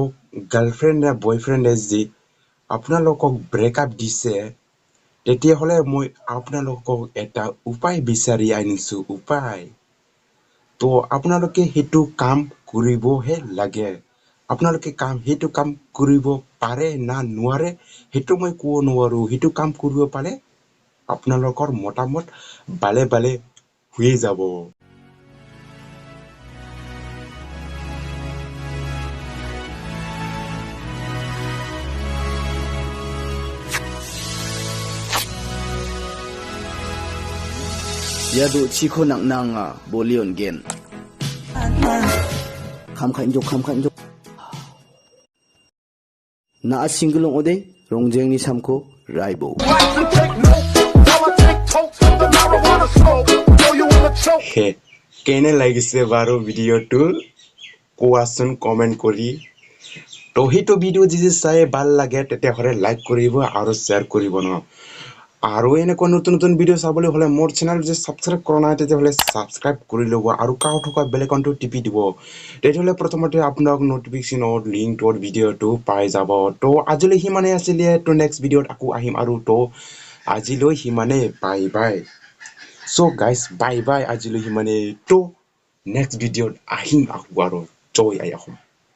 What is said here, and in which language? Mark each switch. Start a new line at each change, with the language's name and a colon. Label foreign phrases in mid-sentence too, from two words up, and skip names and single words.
Assamese: গাৰ্লফ্ৰেণ্ড বা বয়ফ্ৰেণ্ড যদি আপোনালোকক ব্ৰেকআপ দিছে তেতিয়াহ'লে মই আপোনালোকক এটা উপায় বিচাৰি আনিছো উপায় তো আপোনালোকে সেইটো কাম কৰিবহে লাগে আপোনালোকে সেইটো কাম কৰিব পাৰে না নোৱাৰে সেইটো মই ক'ব নোৱাৰো সেইটো কাম কৰিব পাৰে আপোনালোকৰ মতামত বালে বালে হৈ যাব
Karbi: Yadu chiko nang nanga bolion gen. Kam kain jok. Na singlong ode rongjeng ni samko raibo.
Assamese: হে কেনে লাগিছে বাৰু ভিডিঅ'টো কোৱাচোন কমেণ্ট কৰি তো সেইটো ভিডিঅ' যদি চাই ভাল লাগে তেতিয়াহ'লে লাইক কৰিব আৰু শ্বেয়াৰ কৰিব ন আৰু এনেকুৱা নতুন নতুন ভিডিঅ' চাবলৈ হ'লে মোৰ চেনেল যদি ছাবস্ক্ৰাইব কৰা নাই তেতিয়াহ'লে ছাবস্ক্ৰাইব কৰি ল'ব আৰু কাষত থকা
English: bell icon
Assamese: টিপি দিব তেতিয়াহ'লে প্ৰথমতে আপোনাক নটিফিকেশ্যনৰ লিংকটোৰ ভিডিঅ'টো পাই যাব তো আজিলৈ সিমানেই আছিলে তো নেক্সট ভিডিঅ'ত আকৌ আহিম আৰু তো আজিলৈ সিমানেই
English: bye bye so guys bye bye
Assamese: আজিলৈ সিমানেই তো নেক্সট ভিডিঅ'ত আহিম আকৌ আৰু জয় আই অসম